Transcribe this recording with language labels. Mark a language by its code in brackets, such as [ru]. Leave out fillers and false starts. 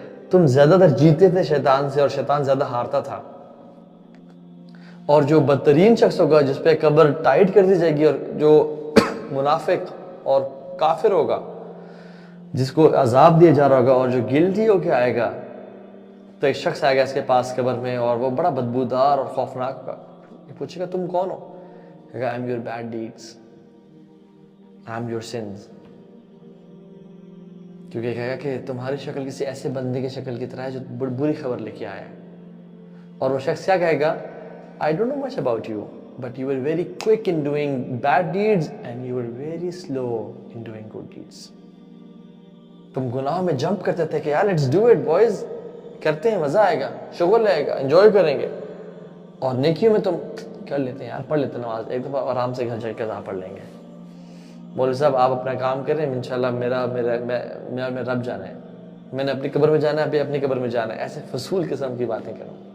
[ur] تم زیادہ تر جیتے تھے شیطان سے, اور شیطان زیادہ ہارتا تھا. اور جو بدترین شخص ہوگا جس پہ قبر ٹائٹ کر دی جائے گی, اور جو منافق اور کافر ہوگا جس کو عذاب دیا جا رہا ہوگا, اور جو گلٹی ہو کے آئے گا, تو ایک شخص آئے گا اس کے پاس قبر میں, اور وہ بڑا بدبودار اور خوفناک ہوگا. یہ پوچھے گا تم کون ہو؟ کہے گا [en] I am your bad deeds, I am your sins. [ur] کیونکہ کہے گا کہ تمہاری شکل کسی ایسے بندے کی شکل کی طرح ہے جو بری خبر لے کے آیا ہے. اور وہ شخص کیا کہے گا؟ [en] I don't know much about you, but you were very quick in doing bad deeds and you were very slow in doing good deeds. [ur] تم گناہوں میں جمپ کرتے تھے کہ یار [en] let's do it boys, [ur] کرتے ہیں, مزہ آئے گا, شغل آئے گا, انجوائے کریں گے. اور نیکیوں میں تم کر لیتے ہیں, یار پڑھ لیتے نماز, ایک دفعہ آرام سے گھر جا کے پڑھ لیں گے. مولوی صاحب آپ اپنا کام کریں, انشاءاللہ میرا رب جانا ہے, میں نے اپنی قبر میں جانا ہے, ابھی اپنی قبر میں جانا ہے. ایسے فضول قسم کی باتیں کرو.